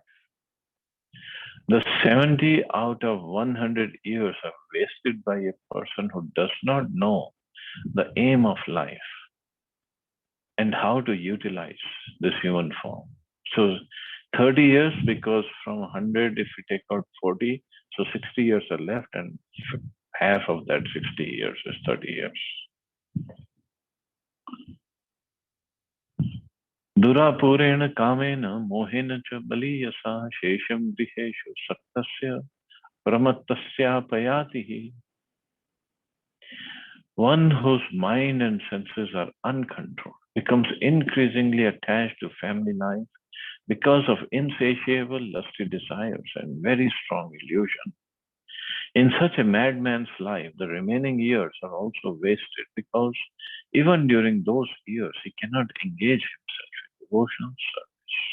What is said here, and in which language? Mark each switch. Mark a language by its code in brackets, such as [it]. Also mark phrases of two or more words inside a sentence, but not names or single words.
[en] The 70 out of 100 years are wasted by a person who does not know the aim of life and how to utilize this human form. So 30 years, because from 100, if we take out 40, so 60 years are left, and half of that 60 years is 30 years. [sa] दुरापूरेण कामेन मोहेन च बलीयसा शेषं गृहेषु सक्तस्य प्रमत्तस्य अपयाति. [en] One whose mind and senses are uncontrolled becomes increasingly attached to family life because of insatiable lusty desires and very strong illusion. In such a madman's life, the remaining years are also wasted because even during those years, he cannot engage himself in devotional service.